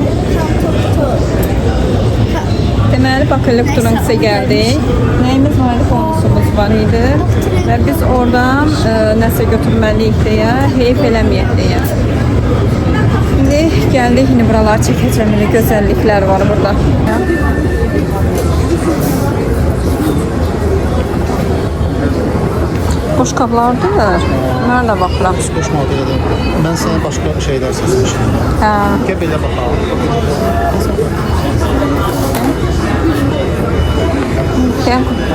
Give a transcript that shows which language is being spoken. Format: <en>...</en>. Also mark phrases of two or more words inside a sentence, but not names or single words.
<az>Deməli, Bakı Elektroniksə gəldik. Nəyimiz var idi? Bonusumuz var idi. Və biz oradan nəsə götürməliyik deyə, heyf eləməyək deyə. İndi gəldik, indi buraları çəkəcəm. İndi gözəlliklər var burada. Boş qablardır. Nerede baxıram?</az> <tr>Boş maddelerden. Ben sana başka şeyler seçmiştim.</tr> <az>Hə.</az> <tr>Gel belə bakalım. Gel.</tr>